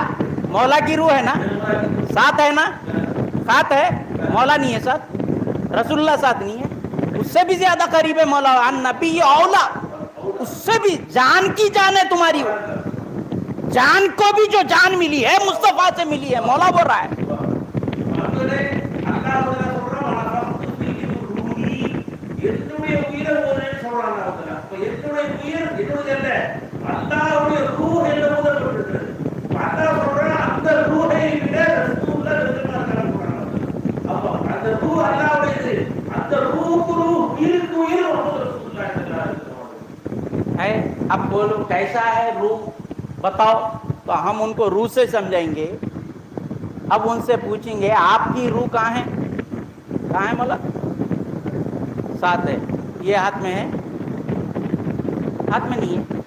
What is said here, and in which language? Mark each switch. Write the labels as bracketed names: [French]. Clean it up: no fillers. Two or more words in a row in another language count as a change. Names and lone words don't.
[Hindi] मौला की रूह है ना, साथ है ना, साथ है। मौला नहीं है साथ, रसूलुल्लाह साथ नहीं है। उससे भी ज्यादा करीब है मौला। [Arabic] النبي أولى, [Hindi] उससे भी जान की जान है तुम्हारी। जान को भी जो जान मिली है मुस्तफा से मिली है, मौला बोल रहा है। [Tamil] மக்களே, அல்லாஹ் சொல்றான் [Arabic] نفخت فيه من روحي, [Tamil] என்னுடைய உயிரை போறேன்னு சொல்றான் அல்லாஹ். அப்ப என்னுடைய உயிர் என்னுடைய அல்ல, அல்லாஹ்வுடைய ரூஹ் என்ற முதல் இருக்கிறது. அல்லாஹ் சொல்றான் அந்த ரூஹை விட ரசூலுல்லாஹ் நெருக்கமாக இருக்கிறாங்க. அப்ப அந்த ரூஹ் அல்லாஹ்வுடையது, அந்த ரூஹ் உயிருக்கு உயிர் முஹம்மது ரசூலுல்லாஹி [Arabic] صلى الله عليه وسلم [Hindi] है। अब बोलो कैसा है रूह, बताओ। तो हम उनको रूह से समझाएंगे। अब उनसे पूछेंगे आपकी रूह कहाँ है? कहाँ है मौला? साथ है। ये हाथ में है? हाथ में नहीं है।